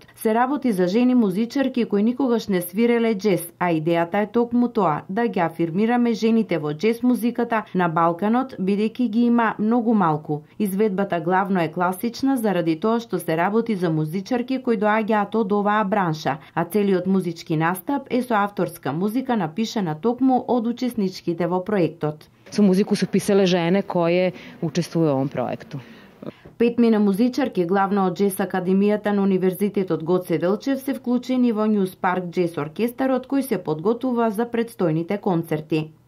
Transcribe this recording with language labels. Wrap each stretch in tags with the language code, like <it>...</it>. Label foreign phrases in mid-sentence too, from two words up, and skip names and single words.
<mk>Се работи за жени музичарки кои никогаш не свиреле џез, а идејата е токму тоа, да ги афирмираме жените во џез музиката на Балканот, бидејќи ги има многу малку. Изведбата главно е класична заради тоа што се работи за музичарки кои доаѓаат од оваа бранша, а целиот музички настап е со авторска музика напишана токму од учесничките во проектот.</mk> <sr>Su muziku su pisale žene koje učestvuju u ovom projektu.</sr> <mk>5 музичарки, главно од џез академијата на Универзитетот Гоце Делчев, се вклучени во News Park Jazz Оркестарот кој се подготвува за предстојните концерти.</mk>